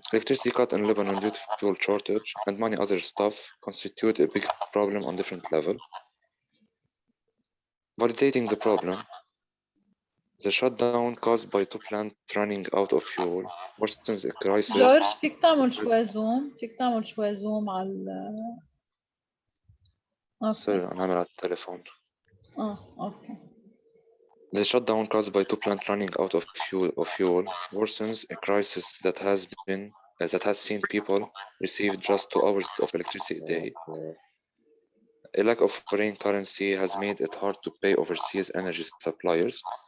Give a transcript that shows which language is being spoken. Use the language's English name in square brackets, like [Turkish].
[English] Electricity cut in Lebanon due to fuel shortage and many other stuff constitute a big problem on different level. Validating the problem. The shutdown caused by two plants running out of fuel worsens a crisis. [Arabic] جورج فيك تعمل شوي زوم على Sorry, أنا عامل على التليفون. [English] okay. The shutdown caused by two plants running out of fuel worsens a crisis that has seen people receive just 2 hours of electricity a day. A lack of foreign currency has made it hard to pay overseas energy suppliers.